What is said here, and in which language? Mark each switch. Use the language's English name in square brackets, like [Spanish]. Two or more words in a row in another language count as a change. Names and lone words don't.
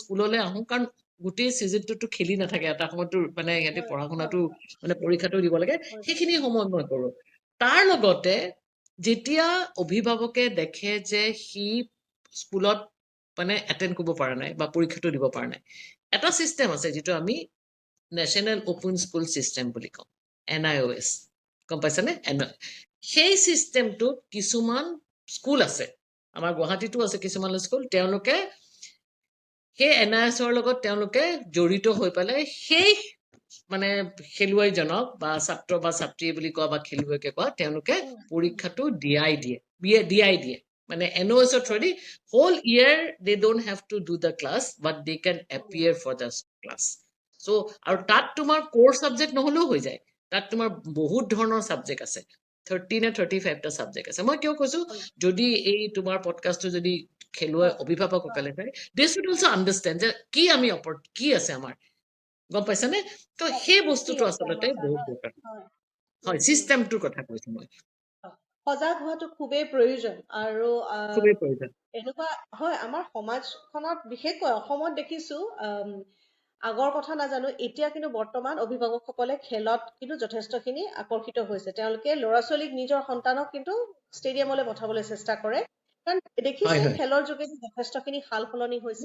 [Assamese] স্কুললৈ আহোঁ কাৰণ গোটেই চিজনটোতো খেলি নাথাকে এটা সময়তো মানে সিহঁতে পঢ়া শুনাটো মানে পৰীক্ষাটো দিব লাগে সেইখিনি সময় মই কৰো তাৰ লগতে যেতিয়া অভিভাৱকে দেখে যে সি স্কুলত মানে এটেণ্ড কৰিব পৰা নাই বা পৰীক্ষাটো দিব পৰা নাই এটা চিষ্টেম আছে যিটো আমি নেশ্যনেল অপেন স্কুল চিষ্টেম বুলি কওঁ NIOS গম পাইছানে সেই চিষ্টেমটোত কিছুমান স্কুল আছে আমাৰ গুৱাহাটীতো আছে কিছুমান স্কুল তেওঁলোকে সেই NIOSৰ লগত তেওঁলোকে জড়িত হৈ পেলাই সেই মানে খেলুৱৈজনক বা ছাত্ৰ বা ছাত্ৰী বুলি কোৱা বা খেলুৱৈকে কোৱা তেওঁলোকে পৰীক্ষাটো দিয়াই দিয়ে মানে NIOSৰ থ্ৰুদি [English] whole year they don't have to do the class but they can appear for the class so [Assamese] আৰু তাত তোমাৰ [English] core subject [Assamese] নহলেও হৈ যায় তাত তোমাৰ বহুত ধৰণৰ ছাবজেক্ট আছে 30 নে 35টা ছাবজেক্ট আছে মই কিয় কৈছো যদি এই তোমাৰ পডকাষ্টটো যদি খেলুৱৈ অভিভাৱকসকলে চাই [English] they should also understand [Assamese] যে কি আছে আমাৰ গম পাইছানে তো সেই বস্তুটো আচলতে বহুত দৰকাৰ হয় চিষ্টেমটোৰ কথা কৈছো মই সজাগ হোৱাটো খুবেই প্ৰয়োজন আৰু খুবেই প্ৰয়োজন এনেকুৱা হয় আমাৰ সমাজখনত বিশেষকৈ অসমত দেখিছো আগৰ কথা নাজানো এতিয়া কিন্তু বৰ্তমান অভিভাৱকসকলে খেলত কিন্তু যথেষ্টখিনি আকৰ্ষিত হৈছে তেওঁলোকে ল'ৰা ছোৱালীক নিজৰ সন্তানক কিন্তু ষ্টেডিয়ামলৈ পঠাবলৈ চেষ্টা কৰে কাৰণ দেখিছে খেলৰ যোগেদি যথেষ্টখিনি সাল সলনি হৈছে